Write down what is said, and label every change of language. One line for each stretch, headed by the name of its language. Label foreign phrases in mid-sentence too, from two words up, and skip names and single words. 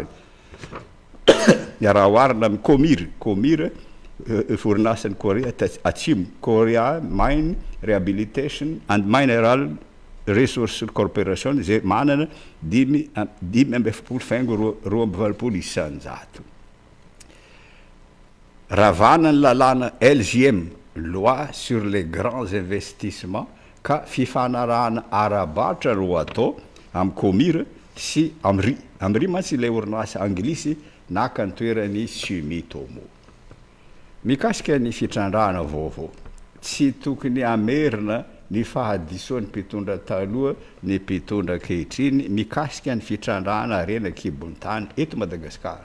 Malagasy: Raha oharina amin'ny Comir orinasany Korea Atsimo, Korea Mine Rehabilitation and Mineral Resource Corporation zay manana 5.20 isan-jato. Ravana ny lalàna LGM,
French: loi sur les grands investissements,
Malagasy: ka fifanarahana ara-batra ro atao amin'ny Comir sy amry mantsy ilay orinasa anglisy naka ny toerany Sumitomo. Mikasika ny fitrandrahana vaovao, tsy tokony amerina ny fahadisoan'ny mpitondra taloha ny mpitondra ankehitriny mikasika ny fitrandrahana arena kibony tany eto Madagasikara.